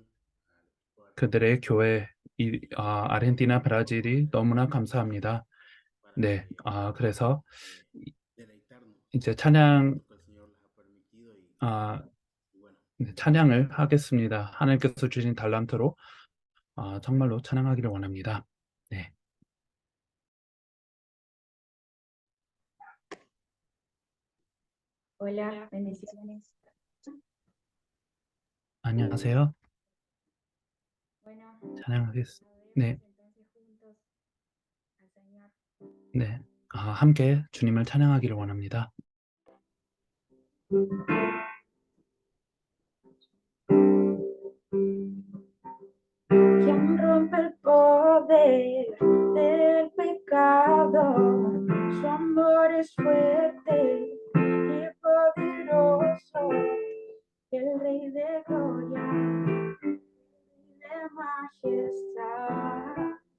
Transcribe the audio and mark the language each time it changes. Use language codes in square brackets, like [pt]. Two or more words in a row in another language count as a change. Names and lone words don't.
[ko] 그들의 교회, 아르헨티나, 브라질이 너무나 감사합니다. 네, 그래서 이제 찬양을 하겠습니다. 하나님께서 주신 달란트로 정말로 찬양하기를 원합니다. 네. [es] Hola, bendiciones. [ko] 안녕하세요. [es] Bueno, [ko] 찬양하겠습니다. 네, [es] adoremos entonces juntos al Señor. [ko] 네. 함께 주님을 찬양하기를 원합니다. [es] Quien rompe el poder del pecado, su amor es fuerte y poderoso, el Rey de gloria, de majestad.